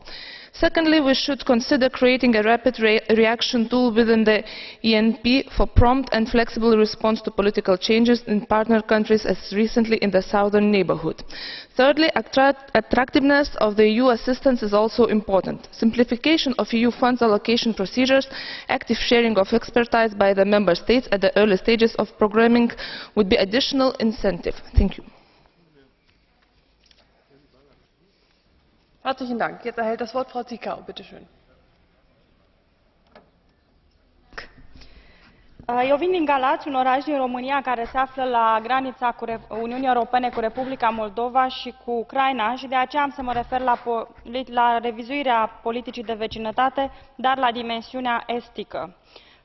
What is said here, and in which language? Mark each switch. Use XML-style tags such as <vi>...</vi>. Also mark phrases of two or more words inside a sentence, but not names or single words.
<en>Secondly, we should consider creating a rapid reaction tool within the ENP for prompt and flexible response to political changes in partner countries as recently in the southern neighbourhood. Thirdly, attractiveness of the EU assistance is also important. Simplification of EU funds allocation procedures, active sharing of expertise by the Member States at the early stages of programming would be additional incentive. Thank you.</en> <de>Herzlichen Dank. Jetzt erhält das Wort Frau Țicău. Bitte schön.</de> <ro>Eu vin din Galați, un oraș din România care se află la granița Uniunii Europene cu Republica Moldova și cu Ucraina și de aceea am să mă refer la revizuirea politicii de vecinătate, dar la dimensiunea estică.</ro>